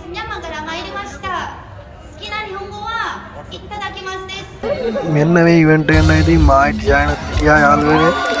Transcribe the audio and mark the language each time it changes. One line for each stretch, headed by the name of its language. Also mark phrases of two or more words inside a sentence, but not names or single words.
Japanese: ミャンマーから参りました。好きな日本語はいただきますです。
Sinhala: මෙන්න මේ ඉවෙන්ට් එක නම් ඉතින් මායි ටියා යාළුවනේ.